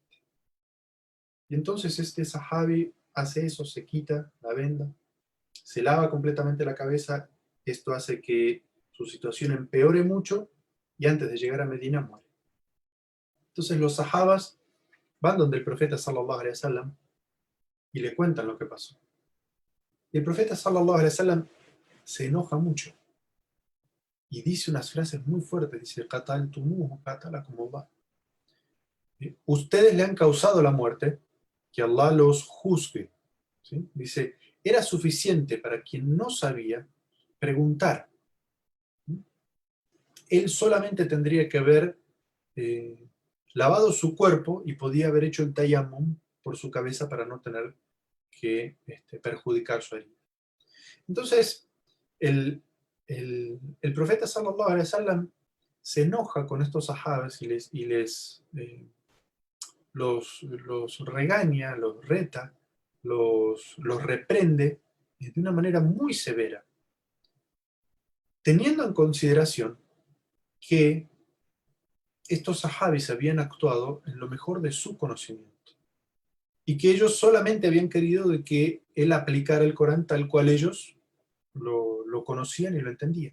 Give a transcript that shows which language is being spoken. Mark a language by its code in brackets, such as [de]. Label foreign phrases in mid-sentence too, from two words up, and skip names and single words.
[es] Y entonces este sahabi hace eso, se quita la venda, se lava completamente la cabeza. Esto hace que su situación empeore mucho y antes de llegar a Medina muere. Entonces los sahabas van donde el profeta [ar] صلى الله عليه وسلم [es] y le cuentan lo que pasó. Y el profeta [ar] صلى الله عليه وسلم [es] se enoja mucho y dice unas frases muy fuertes, dice, [ar] قتلتموه قتلكم الله. [es] Ustedes le han causado la muerte, que Allah los juzgue. ¿Sí? Dice, era suficiente para quien no sabía preguntar. Él solamente tendría que haber lavado su cuerpo y podía haber hecho el tayammum por su cabeza para no tener que perjudicar su herida. Entonces, el profeta [ar] صلى الله عليه وسلم [es] se enoja con estos sahabas y los regaña, los reta, los reprende de una manera muy severa, teniendo en consideración que estos sahabis habían actuado en lo mejor de su conocimiento y que ellos solamente habían querido de que él aplicara el Corán tal cual ellos lo conocían y lo entendían.